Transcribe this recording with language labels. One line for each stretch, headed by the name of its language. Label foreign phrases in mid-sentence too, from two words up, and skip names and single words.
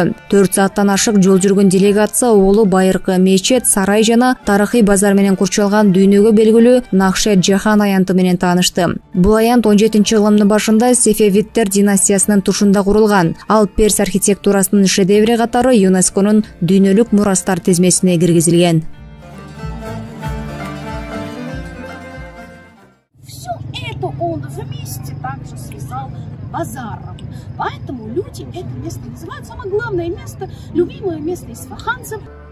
Kyrgyz: 4 сааттан ашык жол жүргөн делегация Оолу байыркы мечет, сарай жана тарыхый базар менен курчалган дүйнөгө белгилүү Нахшет Жахан аянты менен таанышты. Бул аянт 17-кылымдын башында Сефевидтер династиясынын тушунда курулган. Ал перс архитектурасынын шедеври катары ЮНЕСКОнун дүйнөлүк мурастар тизмесине киргизилген.
Russian: Все это он вместе также связал базаром. Поэтому люди это место называют самое главное место, любимое место исфаханцев.